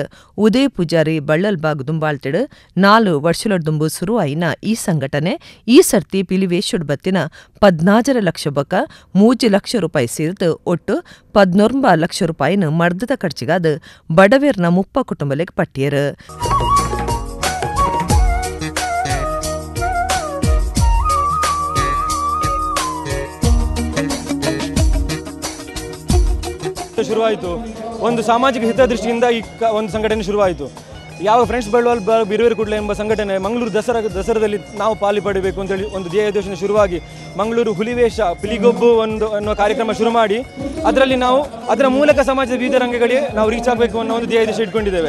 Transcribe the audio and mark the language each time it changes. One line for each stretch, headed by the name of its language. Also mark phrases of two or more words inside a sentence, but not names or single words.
Tulu: ಉದಯ ಪೂಜಾರಿ ಬಳ್ಳಲ್ಬಾಗ್ ದುಂಬಾಳ್ತಿಡು 4 ವರ್ಷಲೊಡ್ದುಂಬು ಶುರುವಾಯಿನ ಈ ಸಂಘಟನೆ ಈ ಸರ್ತಿ ಪಿಲಿವೇಶುಡ್ ಬತ್ತಿನ 14 ಲಕ್ಷ ಬಕ 3 ಲಕ್ಷ ರೂಪಾಯಿ ಸೇರಿದು ಒಟ್ಟು 19 ಲಕ್ಷ ರೂಪಾಯಿನ ಮರ್ದದ ಖರ್ಚಿಗಾದ ಬಡವೇರ್ನ 30 ಕುಟುಂಬಲೆಗ್ ಪಟ್ಟಿಯರು.
Kannada: ಶುರುವಾಯಿತು. ಒಂದು ಸಾಮಾಜಿಕ ಹಿತದೃಷ್ಟಿಯಿಂದ ಈ ಒಂದು ಸಂಘಟನೆ ಶುರುವಾಯಿತು. ಯಾವ ಫ್ರೆಂಡ್ಸ್ ಬಳ್ಳಲ್ಬಾಗ್ ಬಿರುವೇರ ಕುಡ್ಲ ಎಂಬ ಸಂಘಟನೆ ಮಂಗಳೂರು ದಸರಾದಲ್ಲಿ ನಾವು ಪಾಲು ಪಡಬೇಕು ಅಂತೇಳಿ ಒಂದು ಧ್ಯೇಯೋದ್ದೇಶ ಶುರುವಾಗಿ ಮಂಗಳೂರು ಹುಲಿವೇಷ ಪಿಲಿಗೊಬ್ಬು ಅನ್ನೋ ಕಾರ್ಯಕ್ರಮ ಶುರು ಮಾಡಿ ಅದರಲ್ಲಿ ನಾವು ಅದರ ಮೂಲಕ ಸಮಾಜದ ವಿವಿಧ ರಂಗಗಳಿಗೆ ನಾವು ರೀಚ್ ಆಗಬೇಕು ಅನ್ನೋ ಒಂದು ಧ್ಯೇಯೋದ್ದೇಶ ಇಟ್ಕೊಂಡಿದ್ದೇವೆ.